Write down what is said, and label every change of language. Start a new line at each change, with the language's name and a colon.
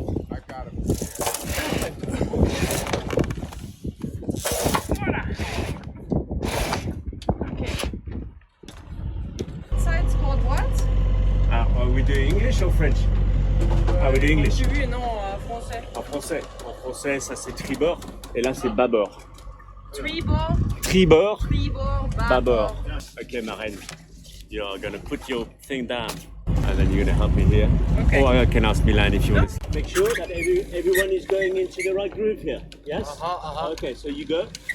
English: I got him. Okay. So it's called what? Are we doing English or French? Are we doing English?
French: J'ai vu, non, français. En français. En français, ça c'est tribord et là c'est bâbord. Tribord, Tribord, tribord, bâbord.
English: Okay, Maren, you're gonna put your thing down and then you're gonna help me here. Okay. Or I can ask Milan if you want to. Make sure that everyone is going into the right groove here. Yes? Okay, so you go.